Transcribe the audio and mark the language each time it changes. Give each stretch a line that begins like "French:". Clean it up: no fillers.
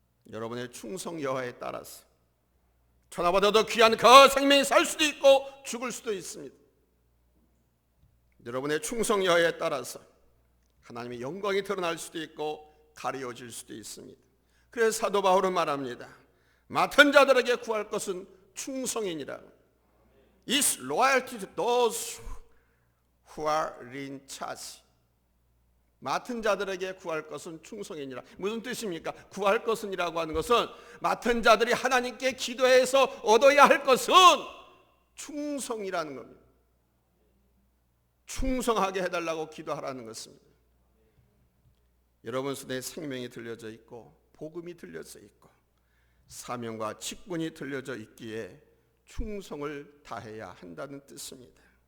Korean: 여러분의 충성 여하에 따라서 천하보다도 귀한 그 생명이 살 수도 있고 죽을 수도 있습니다. 여러분의 충성 여하에 따라서 하나님의 영광이 드러날 수도 있고 가려질 수도 있습니다. 그래서 사도 바울은 말합니다. 맡은 자들에게 구할 것은 충성이니라.
English: Is loyalty to those who are in charge.
Korean: 맡은 자들에게 구할 것은 충성이니라. 무슨 뜻입니까? 구할 것은이라고 하는 것은 맡은 자들이 하나님께 기도해서 얻어야 할 것은 충성이라는 겁니다. 충성하게 해달라고 기도하라는 것입니다. 여러분 손에 생명이 들려져 있고 복음이 들려져 있고 사명과 직분이 들려져 있기에 충성을 다해야 한다는 뜻입니다.